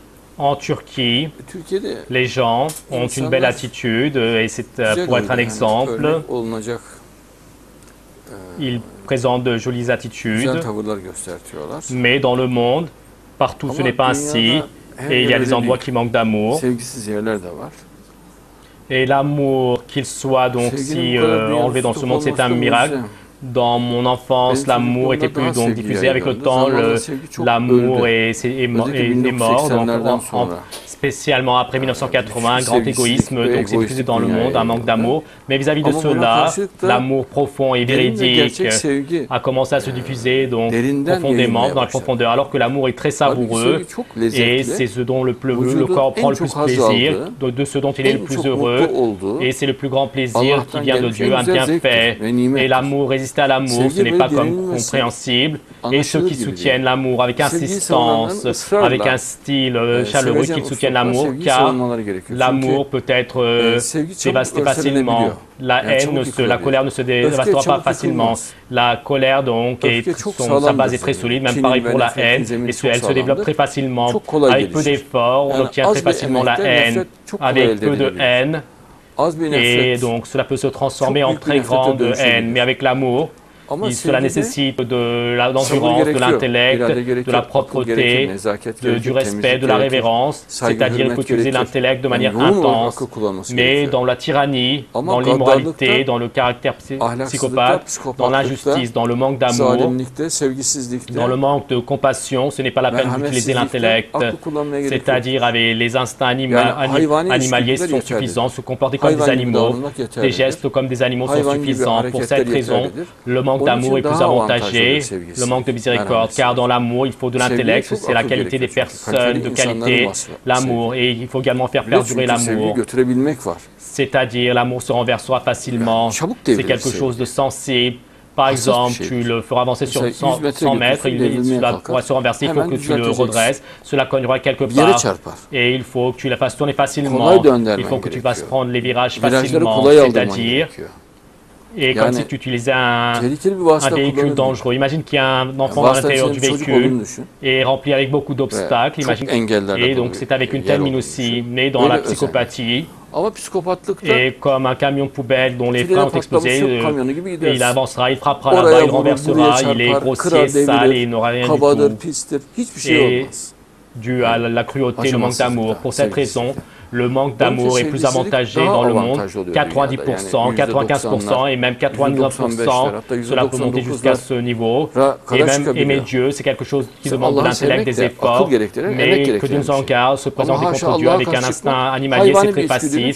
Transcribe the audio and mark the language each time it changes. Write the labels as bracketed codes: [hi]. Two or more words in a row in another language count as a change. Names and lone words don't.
[fr] En Turquie, [tr] Türkiye'de [fr] les gens ont une belle [tr] insanlar [fr] attitude et c'est [tr] güzel [fr] pour être un [tr] oluyor. Yani [fr] exemple. [tr] örnek olunacak [fr] Ils présentent de jolies [tr] güzel [fr] attitudes, [tr] tavırlar göstertiyorlar. [fr] mais dans le monde, partout ce n'est [tr] Ama [fr] pas ainsi [tr] dünyada her [fr] et il [tr] yer [fr] y a des [tr] öyle [fr] endroits [tr] değil. [fr] qui manquent d'amour. [tr] Sevgisiz yerler de var. [fr] Et l'amour, qu'il soit donc [tr] Sevginin [fr] si [tr] bu kadar dünyada [fr] enlevé dans ce [tr] tutuk [fr] monde, c'est [tr] olması [fr] un [tr] da [fr] miracle. [tr] mucize. [fr] Dans mon enfance, [tr] Benim [fr] l'amour était [tr] çocukluğumda [fr] plus [tr] daha [fr] donc [tr] sevgi [fr] diffusé. Avec le [tr] yaygındı. [fr] temps, [tr] Zamanla sevgi çok [fr] l'amour [tr] öldü. Özellikle [fr] est mort. Donc, [tr] 1980'lerden sonra. [fr] spécialement après 1980, un grand [tr] sevgisizlik [fr] égoïsme, [tr] ve [fr] donc c'est diffusé [tr] egoistlik [fr] dans le [tr] dünyaya [fr] monde, un manque [tr] yayıldı. [fr] d'amour. Mais vis-à-vis de [tr] Ama buna [fr] cela, [tr] karşılık da [fr] l'amour profond et [tr] derin ve [fr] véridique [tr] gerçek sevgi [fr] a commencé à se diffuser donc [tr] derinden [fr] profondément [tr] yayılmaya [fr] dans la [tr] başladı. [fr] profondeur, alors que l'amour est très [tr] Halbuki [fr] savoureux [tr] sevgi çok [fr] et [tr] lezzetli, [fr] c'est ce dont le [tr] vücudun [fr] corps prend [tr] en [fr] le plus [tr] çok haz [fr] plaisir, [tr] aldığı, [fr] de ce dont il est le [tr] en [fr] plus [tr] çok [fr] heureux, [tr] mutlu olduğu, [fr] et c'est le plus grand plaisir qui [tr] Allah'tan [fr] vient de [tr] gelmiş [fr] Dieu, [tr] en [fr] un [tr] güzel [fr] bienfait. [tr] zevktir ve [fr] Et [tr] nimettir. [fr] l'amour, résister à l'amour, ce [tr] Sevgi [fr] n'est [tr] böyle [fr] pas comme [tr] denilmesi [fr] compréhensible. Et ceux [tr] anlaşılır [fr] qui [tr] gibi [fr] soutiennent [tr] değil. [fr] l'amour avec [tr] Sevgiyi [fr] insistance, [tr] savunanların ısrarla [fr] avec un style chaleureux, [tr] sevecen [fr] qui soutiennent [tr] uslupla [fr] l'amour, [tr] sevgiyi [fr] car [tr] savunmaları gerekiyor. [fr] l'amour peut être [tr] Sevgi çabuk [fr] dévasté facilement. [tr] örselenebiliyor. [fr] La [tr] Yani [fr] haine, [tr] çabuk [fr] la [tr] yıkılabilir. [fr] colère ne se [tr] Öfke [fr] dévastera pas [tr] çabuk [fr] facilement. [tr] yıkılmaz. [fr] La colère, donc, [tr] Öfke çok [fr] sa [tr] sağlamdır [fr] base est très [tr] zemin. [fr] solide, même [tr] Kinin [fr] pareil [tr] ve [fr] pour la [tr] nefretin [fr] haine, [tr] zemini [fr] et [tr] çok [fr] elle se développe très [tr] sağlamdır. [fr] facilement. [tr] Çok kolay [fr] Avec peu [tr] gelişir. [fr] d'efforts, on [tr] Yani [fr] obtient [tr] az [fr] très [tr] bir [fr] facilement la [tr] emekte [fr] haine. [tr] nefret çok kolay [fr] Avec [tr] elde [fr] peu de [tr] edilebilir. [fr] haine, [tr] Az bir [fr] et [tr] nefret [fr] donc cela peut se transformer [tr] çok [fr] en [tr] büyük bir [fr] très [tr] nefrete [fr] grande haine. [tr] dönüşebilir. [fr] Mais avec l'amour, [tr] Ama [fr] cela [tr] sevgide [fr] nécessite de [tr] sabır [fr] l'endurance, de [tr] gerekiyor, [fr] l'intellect, [tr] irade [fr] de [tr] gerekiyor, [fr] la [tr] akıl gerekir, [fr] propreté, [tr] nezaket [fr] du [tr] gerekir, [fr] respect, [tr] temizlik [fr] de la [tr] gerekir, [fr] révérence, [tr] saygı, [fr] c'est-à-dire [tr] hürmet [fr] qu'utiliser [tr] gerekir. [fr] l'intellect de [tr] Yani [fr] manière [tr] yoğun olarak [fr] intense. [tr] akıl kullanması [fr] Mais [tr] gerekiyor. [fr] dans la tyrannie, [tr] Ama [fr] dans [tr] gaddarlıkta, [fr] l'immoralité, dans le caractère [tr] ahlaksızlıkta, [fr] psychopathe, dans [tr] psikopatlıkta, [fr] l'injustice, dans le manque d'amour, [tr] zalimlikte, sevgisizlikte, [fr] dans le manque de compassion, ce n'est pas la peine d'utiliser [tr] merhametsizlikte [fr] l'intellect, [tr] aklı kullanmaya gerek yok. [fr] c'est-à-dire avec les instincts [tr] Yani hayvani [fr] animaliers [tr] içgüdüler [fr] sont [tr] yeterlidir. [fr] suffisants, se comporter comme des [tr] Hayvan gibi [fr] animaux, [tr] davranmak [fr] des [tr] yeterlidir. [fr] gestes comme des animaux sont [tr] Hayvan gibi [fr] suffisants. Pour [tr] hareketler [fr] cette raison, [tr] yeterlidir. [fr] le manque [tr] Onun [fr] d'amour [tr] için [fr] est plus [tr] daha [fr] avantagé, [tr] avantajlıdır [fr] le [tr] sevgisizlik, [fr] manque de miséricorde, [tr] merhametsizlik. [fr] car dans l'amour, il faut de l'intellect, [tr] çok [fr] c'est la [tr] akıl [fr] qualité des [tr] gerekiyor çünkü. [fr] personnes, de [tr] Kaliteli insanların [fr] qualité, [tr] vasfı [fr] l'amour, [tr] sevgi. [fr] et il faut également faire [tr] Bir de [fr] perdurer [tr] çünkü sevgiyi [fr] l'amour. [tr] götürebilmek var. [fr] C'est-à-dire, l'amour se renversera facilement, [tr] Yani çabuk [fr] c'est [tr] devrilir [fr] quelque [tr] sevgi. [fr] chose de sensible. Par [tr] Hassas bir [fr] exemple, [tr] şeydir. [fr] tu le feras avancer sur [tr] Mesela 100 metre [fr] 100 mètres, [tr] götürsün, devrilmeye [fr] cela [tr] kalkar. [fr] pourra se renverser, il faut [tr] Hemen [fr] que tu le [tr] düzelteceksin. [fr] redresses, cela cognera quelque [tr] Bir yere [fr] part, [tr] çarpar. [fr] et il faut que tu la fasses tourner facilement, [tr] Kolay döndürmen [fr] il faut que tu fasses [tr] gerekiyor. [fr] prendre les virages [tr] Virajları [fr] facilement, [tr] kolay aldırman [fr] c'est-à-dire, [tr] gerekiyor. [fr] et comme [tr] Yani [fr] si tu utilisais un [tr] tehlikeli bir vasıta [fr] véhicule [tr] kullanır. [fr] dangereux. Imagine qu'il y a un enfant à [tr] Vasıtanın [fr] l'intérieur [tr] içinde [fr] du [tr] bir çocuk [fr] véhicule [tr] olduğunu düşün. [fr] et rempli avec beaucoup [tr] Ve [fr] d'obstacles. [tr] çok engellerle [fr] Et [tr] dolu [fr] donc c'est avec une [tr] yer [fr] telle mine [tr] olduğunu [fr] aussi, [tr] düşün. [fr] mais dans [tr] Böyle [fr] la [tr] özenli. [fr] psychopathie, [tr] Ama psikopatlıkta [fr] et comme un camion poubelle dont les [tr] frene [fr] freins ont [tr] patlamış [fr] explosé, [tr] yok kamyonu gibi [fr] et il [tr] gidersin. [fr] avancera, il frappera [tr] Oraya [fr] là-bas, il [tr] vurur, buraya [fr] renversera, il est [tr] çarpar, [fr] grossier, [tr] kırar, [fr] sale et il [tr] devirir, [fr] n'aura rien du [tr] kabadır, [fr] tout. [tr] pistir, hiçbir şey [fr] Et [tr] olmaz. [fr] dû à la cruauté, le manque d'amour. Pour cette raison, le manque d'amour est plus avantagé dans le monde. 90%, 95% et même 99%, cela peut monter jusqu'à ce niveau. Et même aimer Dieu, c'est quelque chose qui demande de l'intellect, des efforts, mais que Dieu nous en garde, se présenter contre Dieu avec un instinct animalier, c'est très facile.